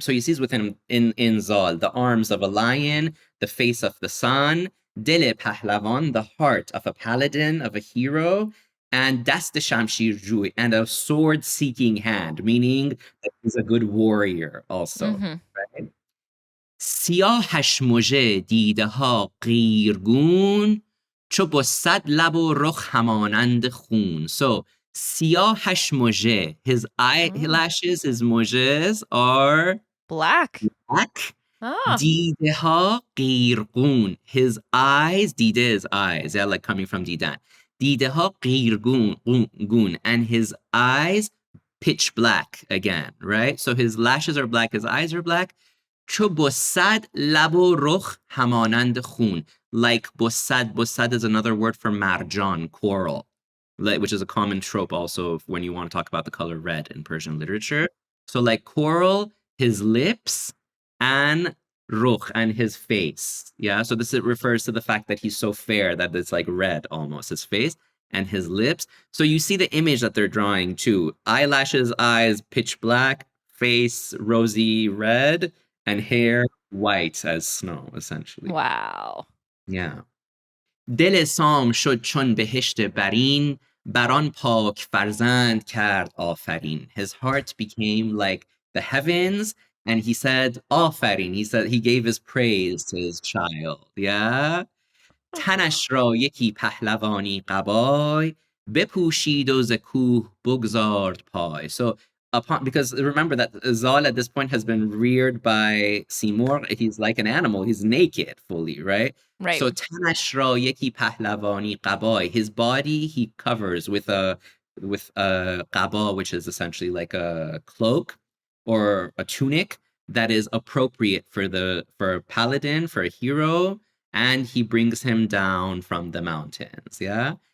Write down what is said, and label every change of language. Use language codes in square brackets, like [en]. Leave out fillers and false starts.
[en] So he sees within him in Zal the arms of a lion, the face of the sun, Dil Pahlavan, the heart of a paladin, of a hero, and Dast Shamshir Ju, and a sword-seeking hand, meaning that he's a good warrior also. Right? [fa] سیاهش مژه دیده ها قیرگون چو با 100 لب و رخ همانند خون. [en] So [fa] سیاهش مژه, [en] his eyelashes, his مژهs are black. [fa] دیده ها قیرگون, [en] his eyes, دیده is eyes, yeah, like coming from دیدن. [fa] دیده ها قیرگون, [en] and his eyes pitch black again, right? So his lashes are black, his eyes are black. [fa] چو با 100 لب و رخ همانند خون. [en] Like بسد is another word for marjan, coral, which is a common trope also when you want to talk about the color red in Persian literature. So like coral, his lips, and rukh, and his face. Yeah, so this refers to the fact that he's so fair that it's like red almost, his face and his lips. So you see the image that they're drawing too. Eyelashes, eyes, pitch black, face, rosy red, and hair white as snow, essentially. Wow. Yeah. [fa] دل سام شد چون بهشت برین بران پاک فرزند کرد آفرین. [en] His heart became like the heavens, and he said آفرین. He said he gave his praise to his child. Yeah. [fa] تنش را یکی پهلوانی قبای بپوشید و ز کوه بگذارد پای. [en] So upon, because remember that Zal at this point has been reared by Seymour, he's like an animal, he's naked fully, right? Right. So [fa] تنش را یکی پهلوانی قبای, [en] his body he covers with a qaba, which is essentially like a cloak or a tunic that is appropriate for a paladin, for a hero, and he brings him down from the mountains. Yeah.